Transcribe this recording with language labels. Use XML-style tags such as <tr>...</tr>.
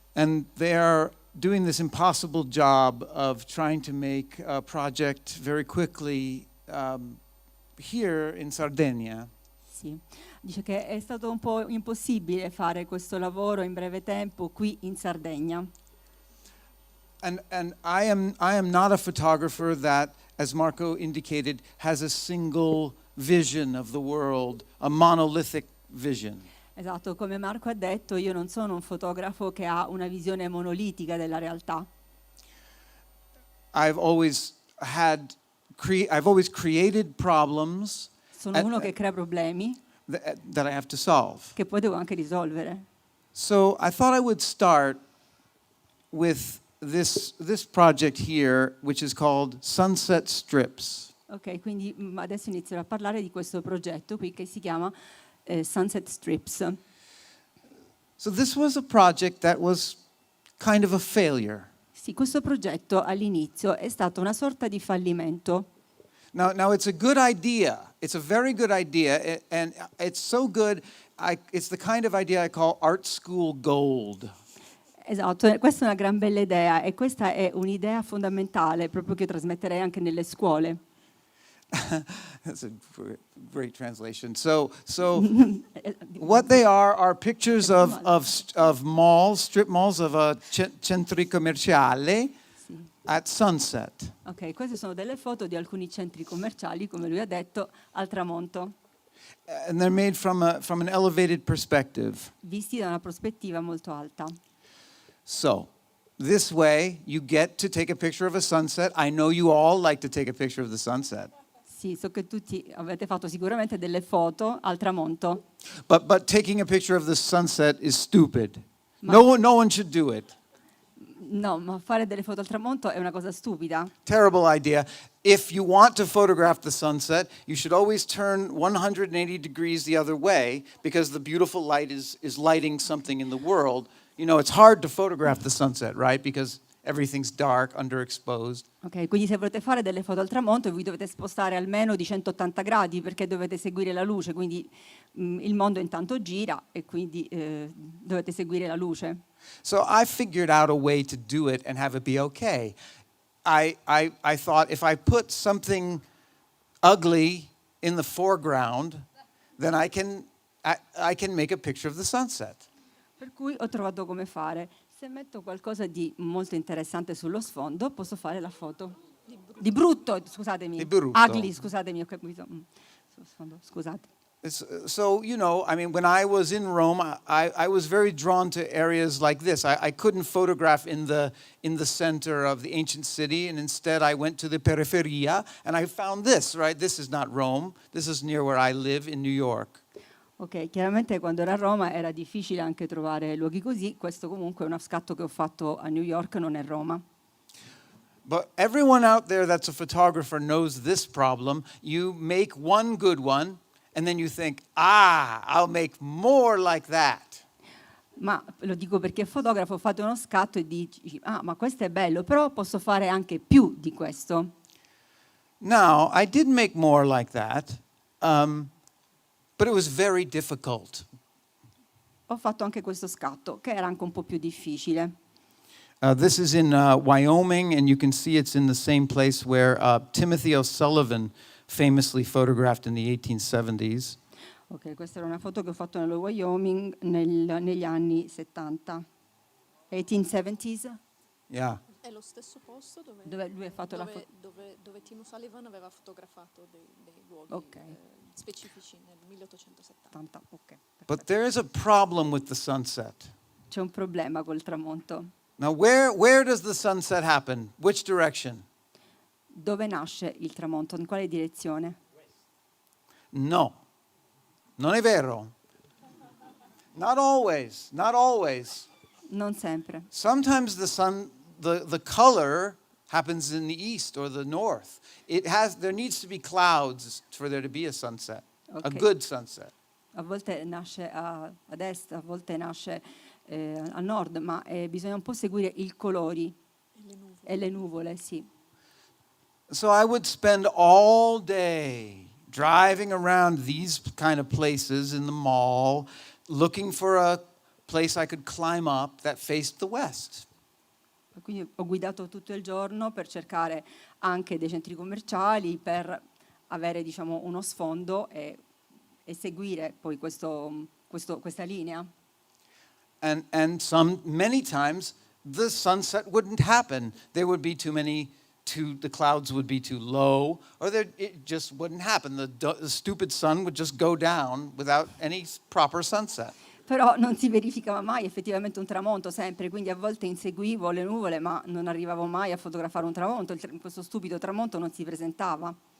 <en>And they are doing this impossible job of trying to make a project very quickly here in Sardinia.</en> <it>Sì. Dice che è stato un po' impossibile fare questo lavoro in breve tempo qui in Sardegna.</it> <en>And I am not a photographer that, as Marco indicated, has a single vision of the world, a monolithic vision.</en> <it>Esatto, come Marco ha detto, io non sono un fotografo che ha una visione monolitica della realtà.</it> <en>I've always created problems</en> <it>Sono uno che crea problemi</it> <en>that I have to solve.</en> <it>che poi devo anche risolvere.</it> <en>So I thought I would start with this project here, which is called Sunset Strips.</en> <it>Ok, quindi adesso inizierò a parlare di questo progetto qui che si chiama Sunset Strips.</it> <en>So this was a project that was kind of a failure.</en> <it>Sì, questo progetto all'inizio è stato una sorta di fallimento.</it> <en>Now it's a good idea. It's a very good idea, and it's so good. It's the kind of idea I call art school gold.</en> <it>Esatto, questa è una gran bella idea e questa è un'idea fondamentale proprio che trasmetterei anche nelle scuole.</it> <en>That's a great translation. So what they are pictures of malls, strip malls of</en> <it>centri commerciali</it> <en>at sunset.</en> <it>Ok, queste sono delle foto di alcuni centri commerciali, come lui ha detto, al tramonto,</it> <en>And they're made from an elevated perspective.</en> <it>visti da una prospettiva molto alta.</it> <en>So this way you get to take a picture of a sunset. I know you all like to take a picture of the sunset.</en> <it>Sì, so che tutti avete fatto sicuramente delle foto al tramonto,</it> <en>But taking a picture of the sunset is stupid. No one should do it.</en> <it>no, ma fare delle foto al tramonto è una cosa stupida.</it> <en>Terrible idea. If you want to photograph the sunset, you should always turn 180 degrees the other way because the beautiful light is lighting something in the world. You know, it's hard to photograph the sunset, right? Because everything's dark, underexposed.</en> <it>Ok, quindi se volete fare delle foto al tramonto vi dovete spostare almeno di 180 gradi perché dovete seguire la luce, quindi il mondo intanto gira e quindi dovete seguire la luce.</it> <en>So I figured out a way to do it and have it be okay. I thought if I put something ugly in the foreground, then I can make a picture of the sunset.</en> <it>Per cui ho trovato come fare. Se metto qualcosa di molto interessante sullo sfondo, posso fare la foto. Di brutto, scusatemi. Di brutto.</it> <en>Ugly,</en> <it>scusatemi, ho capito. Sullo sfondo, scusate.</it> <en>So, you know, I mean, when I was in Rome, I was very drawn to areas like this. I couldn't photograph in the center of the ancient city, and instead I went to the periferia, and I found this, right? This is not Rome. This is near where I live in New York.</en> <it>Ok, chiaramente quando ero a Roma era difficile anche trovare luoghi così. Questo comunque è uno scatto che ho fatto a New York, non è Roma.</it> <en>But everyone out there that's a photographer knows this problem. You make one good one, and then you think, I'll make more like that.</en> <it>Ma lo dico perché fotografo, fate uno scatto e dici, ma questo è bello, però posso fare anche più di questo.</it> <en>Now, I did make more like that, but it was very difficult.</en> <it>Ho fatto anche questo scatto, che era anche un po' più difficile.</it> <en>This is in Wyoming, and you can see it's in the same place where Timothy O'Sullivan famously photographed in the 1870s.</en> <it>Ok, questa era una foto che ho fatto nello Wyoming negli anni 70.</it> <en>1870s? Yeah.</en> <it>È lo stesso posto Dove lui ha fatto la foto. dove Tim O'Sullivan aveva fotografato dei luoghi Ok. specifici nel 1870. 70, ok.</it> <en>But there is a problem with the sunset.</en> <it>C'è un problema col tramonto.</it> <en>Now, where does the sunset happen? Which direction?</en> <it>Dove nasce il tramonto? In quale direzione? No. Non è vero.</it> <en>Not always.</en> <it>Non sempre.</it> <en>Sometimes the sun, the color happens in the east or the north. There needs to be clouds for there to be a sunset, a Ok. good sunset.</en> <it>A volte nasce ad est, a volte nasce a nord, ma bisogna un po' seguire i colori e le nuvole, sì.</it> <en>So I would spend all day driving around these kind of places in the mall, looking for a place I could climb up that faced the west.</en> <it>Quindi ho guidato tutto il giorno per cercare anche dei centri commerciali, per avere, diciamo, uno sfondo e seguire poi questa linea.</it> <en>And many times the sunset wouldn't happen. There would be the clouds would be too low, or it just wouldn't happen. The stupid sun would just go down without any proper sunset.</en> <it>Però non si verificava mai effettivamente un tramonto sempre, quindi a volte inseguivo le nuvole, ma non arrivavo mai a fotografare un tramonto, questo stupido tramonto non si presentava.</it>